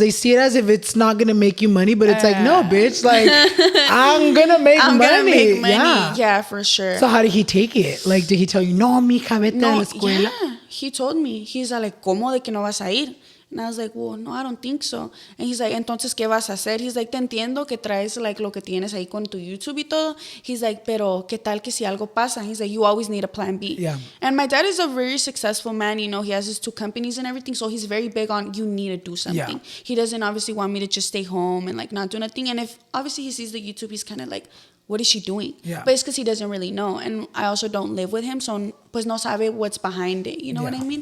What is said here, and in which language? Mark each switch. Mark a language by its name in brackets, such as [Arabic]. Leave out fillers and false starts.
[English] They see it as if it's not going to make you money, but it's like, no, bitch, like, I'm going to make money. Yeah, for sure. So how did he take it? Like, did he tell you, [Spanish] no, mija, vete a la escuela? [English] Yeah. he told me, he's like, [Spanish] ¿cómo de que no vas a ir? [English] And I was like, well, no, I don't think so. And he's like, [Spanish] entonces, ¿qué vas a hacer? [English] He's like, [Spanish] te entiendo que traes like lo que tienes ahí con tu YouTube y todo. [English] He's like, [Spanish] pero ¿qué tal que si algo pasa? [English] He's like, you always need a plan B. Yeah. And my dad is a very successful man. You know, he has his 2 companies and everything. So he's very big on you need to do something. Yeah. He doesn't obviously want me to just stay home and like not do nothing. And if obviously he sees the YouTube, he's kind of like, what is she doing? Yeah. But it's because he doesn't really know. And I also don't live with him, so [Spanish] pues no sabe [English] what's behind it. You know what I mean?